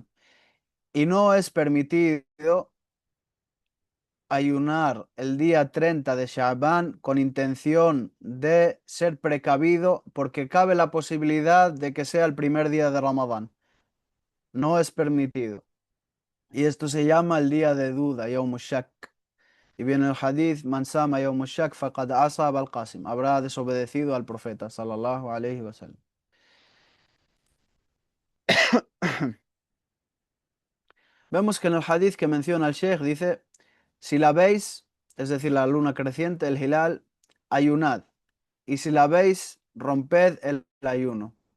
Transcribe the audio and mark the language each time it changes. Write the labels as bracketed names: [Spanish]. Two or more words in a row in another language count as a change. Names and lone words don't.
[Spanish] Y no es permitido ayunar el día 30 de Sha'ban con intención de ser precavido porque cabe la posibilidad de que sea el primer día de Ramadán. No es permitido. Y esto se llama el día de duda, [Arabic] يوم شك. Y viene el hadith, من صام يوم شك فقد عصى أبا القاسم. [Spanish] Habrá desobedecido al profeta, [Arabic] صلى الله عليه وسلم. [Spanish] Vemos que en el hadith que menciona el Sheikh dice, si la veis, es decir, la luna creciente, el hilal, ayunad. Y si la veis, romped el ayuno.